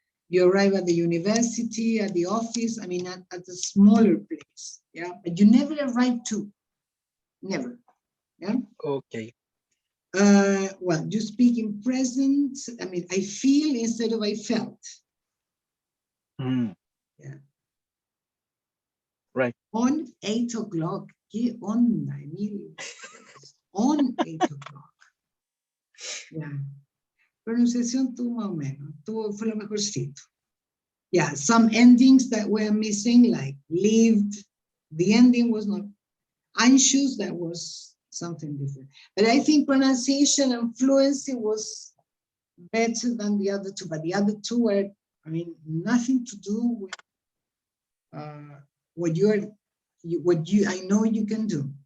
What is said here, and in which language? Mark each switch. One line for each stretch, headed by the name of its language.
English: You arrive at the university, at the office, at a smaller place, yeah? But you never arrive to, never, yeah? Okay. Well, you speak in present, I feel instead of I felt. Mm. Yeah. Right. On 8 o'clock,
Spanish: ¿qué onda,
English: Emilio? On 8 o'clock. Yeah.
Spanish: Pronunciación tuvo más o menos, fue lo mejorcito.
English: Yeah, some endings that were missing, like lived, the ending was not anxious, that was something different. But I think pronunciation and fluency was better than the other two, but the other two were, nothing to do with what I know you can do.